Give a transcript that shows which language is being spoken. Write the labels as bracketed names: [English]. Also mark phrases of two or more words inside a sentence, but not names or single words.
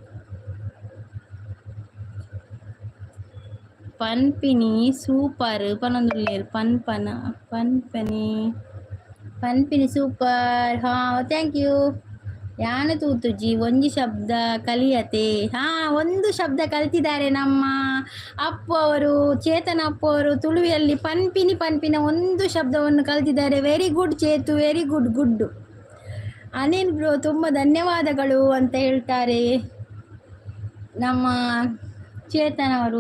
[Tulu] ಪನ್ಪಿನಿ ಸೂಪರ್ ಪನೊಂದುಲ್ಲೇರು ಪನ್ಪಿನಿ ಸೂಪರ್. ಹಾ [English] thank you. [Tulu] ಯಾನು ತೂತುಜಿ ಒಂಜಿ ಶಬ್ದ ಕಲಿಯತೆ. [Kannada] ಒಂದು ಶಬ್ದ ಕಲ್ತಿದ್ದಾರೆ ನಮ್ಮ ಅಪ್ಪು ಅವರು, ಚೇತನ ಅಪ್ಪು ಅವರು. ತುಳುವಿಯಲ್ಲಿ ಪನ್ಪಿನ ಒಂದು ಶಬ್ದವನ್ನು ಕಲ್ತಿದ್ದಾರೆ. [English] very good ಚೇತು, very good. [Kannada] ಅನಿಲ್ ಬ್ರೋ ತುಂಬ ಧನ್ಯವಾದಗಳು ಅಂತ ಹೇಳ್ತಾರೆ ನಮ್ಮ ಚೇತನ್ ಅವರು.